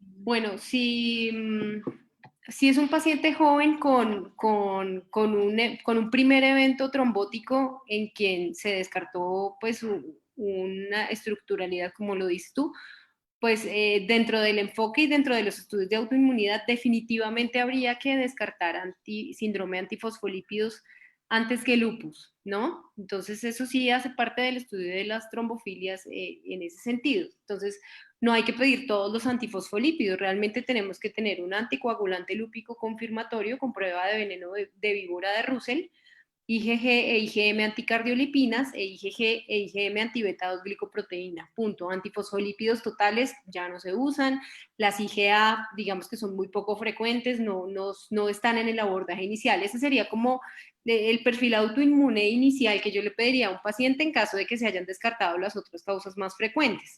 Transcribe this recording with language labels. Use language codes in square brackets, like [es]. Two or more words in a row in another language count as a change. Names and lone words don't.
[es] Bueno, si es un paciente joven con un primer evento trombótico en quien se descartó pues una estructuralidad, como lo dices tú, pues dentro del enfoque y dentro de los estudios de autoinmunidad definitivamente habría que descartar síndrome antifosfolípidos antes que lupus, ¿no? Entonces eso sí hace parte del estudio de las trombofilias en ese sentido. Entonces no hay que pedir todos los antifosfolípidos, realmente tenemos que tener un anticoagulante lúpico confirmatorio con prueba de veneno de víbora de Russell, IgG e IgM anticardiolipinas e IgG e IgM antibeta-2-glicoproteína. Punto. Antifosfolípidos totales ya no se usan. Las IgA, digamos que son muy poco frecuentes, no están en el abordaje inicial. Ese sería como el perfil autoinmune inicial que yo le pediría a un paciente en caso de que se hayan descartado las otras causas más frecuentes.